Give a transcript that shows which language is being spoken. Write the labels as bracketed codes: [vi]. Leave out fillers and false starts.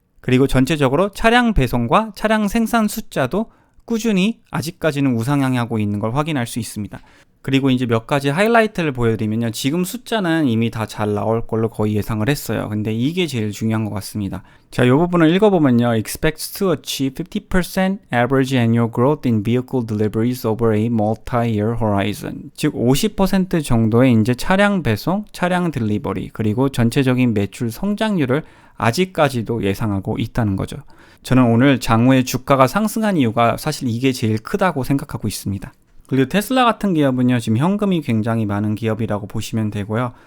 [ko] 그리고 전체적으로 차량 배송과 차량 생산 숫자도 꾸준히 아직까지는 우상향하고 있는 걸 확인할 수 있습니다. 그리고 이제 몇 가지 하이라이트를 보여드리면요. 지금 숫자는 이미 다 잘 나올 걸로 거의 예상을 했어요. 근데 이게 제일 중요한 것 같습니다. 자, 이 부분을 읽어보면요. [en] Expects to achieve 50% average annual growth in vehicle deliveries over a multi-year horizon. [ko] 즉 50% 정도의 이제 차량 배송, 차량 딜리버리, 그리고 전체적인 매출 성장률을 아직까지도 예상하고 있다는 거죠. 저는 오늘 장후에 주가가 상승한 이유가 사실 이게 제일 크다고 생각하고 있습니다. 그리고 테슬라 같은 기업은요, 지금 현금이 굉장히 많은 기업이라고 보시면 되고요.